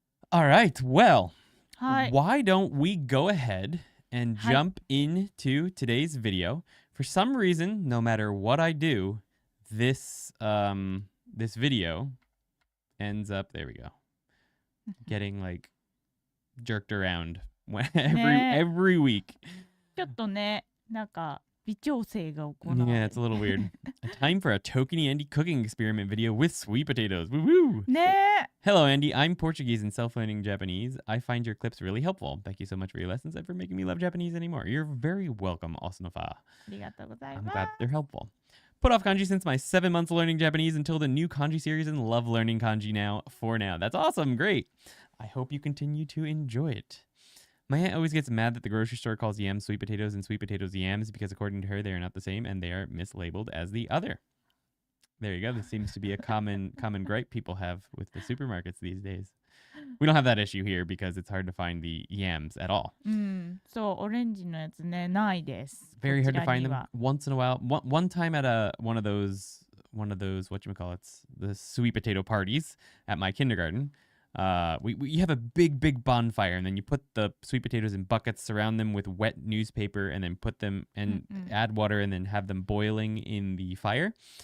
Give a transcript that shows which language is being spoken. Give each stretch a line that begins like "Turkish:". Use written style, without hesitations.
English: All right. Well, why don't we go ahead and jump into today's video? For some reason, no matter what I do, this video ends up, there we go, getting like jerked around every week.
Japanese: ちょっとね、なんか微調整が行われる。
English: Yeah, it's a little weird. Time for a ToKini Andy cooking experiment video with sweet potatoes. Woo woo!
Japanese: ね。
English: Hello, Andy. I'm Portuguese and self-learning Japanese. I find your clips really helpful. Thank you so much for your lessons and for making me love Japanese anymore. You're very welcome, Osnofa.
Japanese: ありがとうござい
English: I'm
Japanese: ます。
English: glad they're helpful. Put off kanji since my 7 months learning Japanese until the new kanji series and love learning kanji now. For now. That's awesome. Great. I hope you continue to enjoy it. My aunt always gets mad that the grocery store calls yams sweet potatoes and sweet potatoes yams because according to her, they are not the same and they are mislabeled as the other. There you go. This seems to be a common gripe people have with the supermarkets these days. We don't have that issue here because it's hard to find the yams at all.
Japanese: そう、オレンジのやつね、ないです。
English: Very hard to
Japanese: こちら
English: find
Japanese: に
English: them
Japanese: は。
English: once in a while. One time at one of those whatchamacallits, the sweet potato parties at my kindergarten. We have a big bonfire and then you put the sweet potatoes in buckets, surround them with wet newspaper and then put them and add water and then have them boiling in the fire.